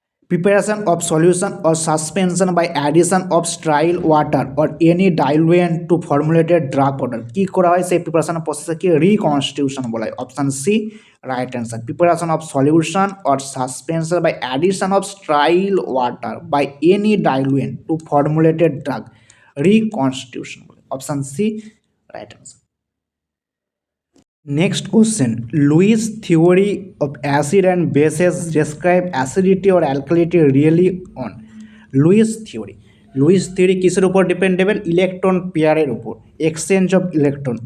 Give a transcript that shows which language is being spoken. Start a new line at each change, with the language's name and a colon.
English: Preparation of solution or suspension by addition of sterile water or any diluent to formulated drug powder
Bangla: কি করা হয়? সেই preparation প্রসেসকে reconstitution বলা হয়।
English: Option C right answer. Preparation of solution or suspension by addition of sterile water by any diluent to formulated drug,
Bangla: reconstitution বলে।
English: Option C right answer. Next question, Lewis theory of acid and bases describe acidity or alkalinity really on?
Bangla: Lewis theory কিসের উপর dependable? Electron পেয়ারের উপর,
English: Exchange of electron.